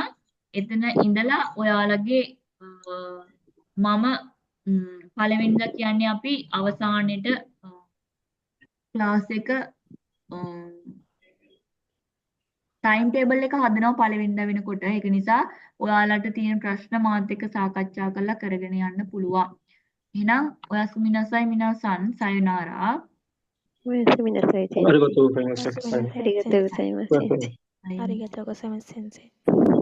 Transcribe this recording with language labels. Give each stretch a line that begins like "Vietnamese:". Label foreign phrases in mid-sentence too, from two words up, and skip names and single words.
Sinhala: එතන ඉඳලා ඔයාලගේ මම පළවෙනිදා කියන්නේ අපි අවසානයේට ක්ලාස් එක
English: time table
Sinhala: එක හදනවා පළවෙනිදා වෙනකොට. ඒක නිසා ඔයාලට තියෙන ප්‍රශ්න මාත් එක්ක සාකච්ඡා කරලා කරගෙන යන්න පුළුවන්. එහෙනම්
Japanese: おやすみなさい みなさん さようなら. おやすみなさい、先ありが生。とうございました。おやすみなさい、ありがとうございます、先生。ありがとうございます、先生。